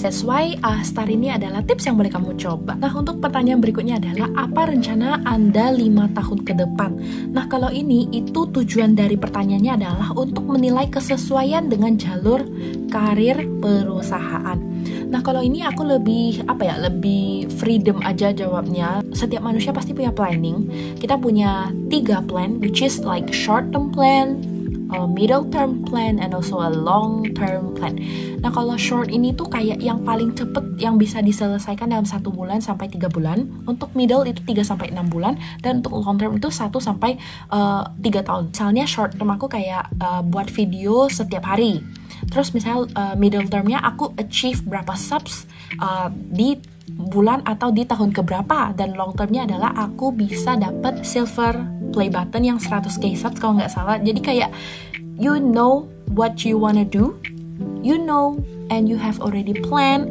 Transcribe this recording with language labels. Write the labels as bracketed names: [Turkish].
[English] That's why [Indonesian] STAR ini adalah tips yang boleh kamu coba. Nah, untuk pertanyaan berikutnya adalah apa rencana Anda 5 tahun ke depan? Nah, kalau ini itu tujuan dari pertanyaannya adalah untuk menilai kesesuaian dengan jalur karir perusahaan. Nah, kalau ini aku lebih lebih freedom aja jawabnya. Setiap manusia pasti punya planning. Kita punya [English] 3 plan, which is like short term plan, a middle term plan, and also a long term plan. [Indonesian] Nah, kalau short ini tuh kayak yang paling cepet yang bisa diselesaikan dalam 1 bulan sampai 3 bulan. Untuk middle itu 3 sampai 6 bulan, dan untuk long term itu 1 sampai 3 tahun. Misalnya short term aku kayak buat video setiap hari. Terus misal middle termnya aku achieve berapa subs di bulan atau di tahun keberapa, dan long termnya adalah aku bisa dapat silver play button yang 100k subs kalau nggak salah. Jadi kayak [English] you know what you wanna do, you know, and you have already planned.